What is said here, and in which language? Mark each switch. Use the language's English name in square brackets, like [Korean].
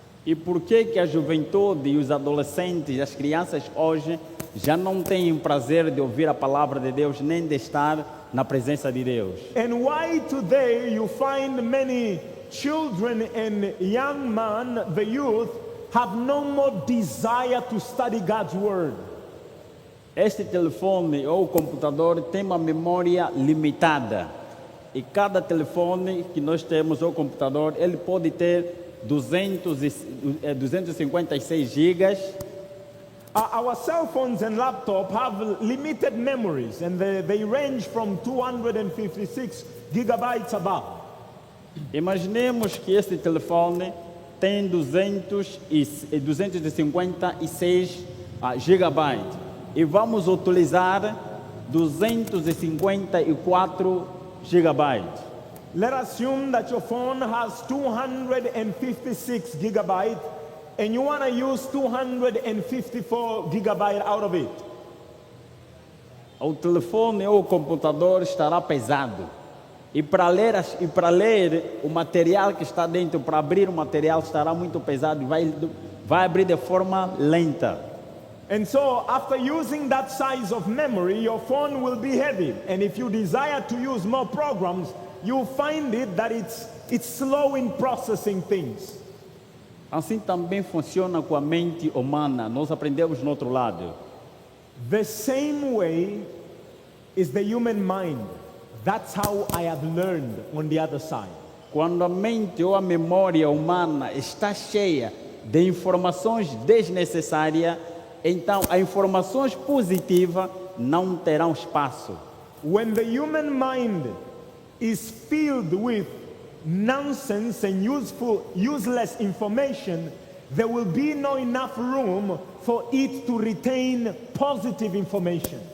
[Portuguese] E por que a juventude e os adolescentes, as crianças hoje, já não têm o prazer de ouvir a palavra de Deus, nem de estar na presença de Deus? [English] And why today you find many children and young men, the youth, have no more desire to study God's Word? [Portuguese] Este telefone ou computador tem uma memória limitada. E cada telefone que nós temos ou computador, ele pode ter 256 gigas. [English] Our cell phones and laptop have limited memories, and they range from 256 gigabytes above. [Portuguese] Imaginemos que este telefone tem 256 gigabytes e vamos utilizar 254 gigabytes. [English] Let's assume that your phone has 256 gigabytes and you want to use 254 gigabytes out of it. [Portuguese] O telefone ou o computador estará pesado. E para ler o material que está dentro, para abrir o material, estará muito pesado e vai abrir de forma lenta. [English] And so after using that size of memory, your phone will be heavy. And if you desire to use more programs, you'll find it that it's slow in processing things. [Portuguese] Assim também funciona com a mente humana. Nós aprendemos no outro lado. [English] The same way is the human mind. That's how I have learned on the other side. [Portuguese] Quando a mente ou a memória humana está cheia de informações desnecessárias, então as informações positivas não terão espaço. [English] When the human mind is filled with nonsense and useless information, there will be no enough room for it to retain positive information.